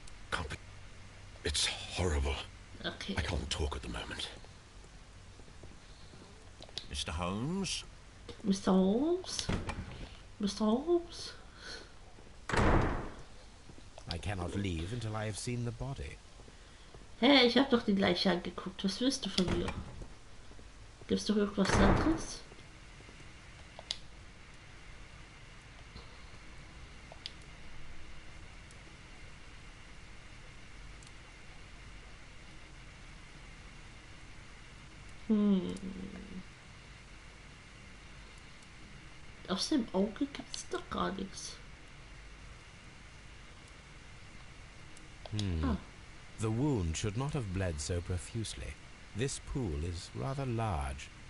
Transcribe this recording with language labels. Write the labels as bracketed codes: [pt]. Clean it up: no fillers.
[en] Can't be... It's horrible. Okay. I can't talk at the moment. Mr. Holmes? Mr. Holmes? Mr. Holmes? I cannot leave until I have seen the body. [de] Hä, ich habe doch die Leiche angeguckt. Was willst du von mir? Gibt's doch irgendwas anderes? Aus dem Auge gibt's doch gar nichts. Ah. [en] The wound should not have bled so profusely. This pool is rather large.